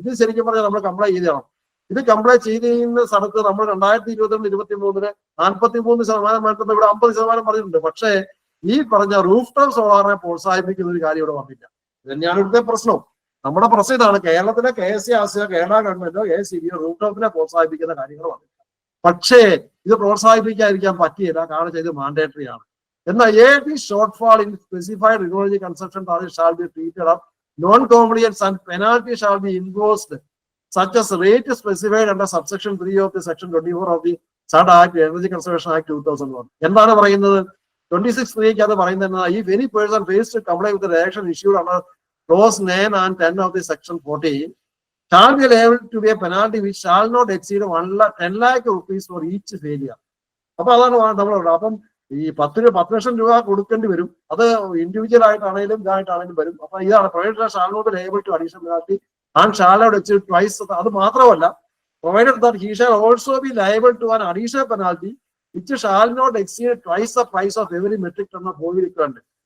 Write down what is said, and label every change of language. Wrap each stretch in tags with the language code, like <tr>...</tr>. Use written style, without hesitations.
<ml>ഇത് ശരിക്കും പറഞ്ഞാൽ നമ്മൾ കംപ്ലൈ ചെയ്യണം. ഇത് കംപ്ലൈ ചെയ്യുന്ന സ്ഥലത്ത് നമ്മൾ 2022-23 43% വേണ്ടത് ഇവിടെ 50% പറഞ്ഞിട്ടുണ്ട്. പക്ഷേ ഈ പറഞ്ഞ റൂഫ് ടോപ്പ് സോളാറിനെ പ്രോത്സാഹിപ്പിക്കുന്ന ഒരു കാര്യം ഇവിടെ വന്നില്ല. ഇത് തന്നെയാണ് ഇവിടുത്തെ പ്രശ്നവും. നമ്മുടെ പ്രശ്നം ഇതാണ്. കേരളത്തിലെ KCRC കേരള ഗവൺമെന്റോ KCB റൂഫ് ടോപ്പിനെ പ്രോത്സാഹിപ്പിക്കുന്ന കാര്യങ്ങൾ വന്നില്ല. പക്ഷേ ഇത് പ്രോത്സാഹിപ്പിക്കാതിരിക്കാൻ പറ്റിയില്ല. കാരണം ഇത് മാൻഡേറ്ററി ആണ്.</ml> <en>എന്നാൽ any shortfall in specified renewable consumption target shall be treated as non-compliance and penalty shall be imposed such as rate specified under subsection 3 of the section 24 of the SAD Act, Energy Conservation Act 2001.</en> <ml>എന്താണ് പറയുന്നത്?</ml> <en>26(3)</en> <ml>അത് പറയുന്നത്</ml> <en>if any person fails to comply with the direction issued under clause 9 and 10 of the section 14 shall be liable to be a penalty which shall not exceed 10 lakh rupees for each failure.</en> <ml>അപ്പൊ അതാണ് നമ്മളുള്ളത്. അപ്പം ഈ 10 ലക്ഷം രൂപ കൊടുക്കേണ്ടി വരും. അത് individual ആയിട്ടാണെങ്കിലും ഇതായിട്ടാണെങ്കിലും വരും. അപ്പൊ ഇതാണ്</ml> <en>Provider shall not liable to additional penalty and shall not exceed twice.</en> <ml>അത് മാത്രമല്ല,</ml> <en>Provided that he shall also be liable to an additional penalty which shall not exceed twice the price of every metric ton of oil equivalent.</en>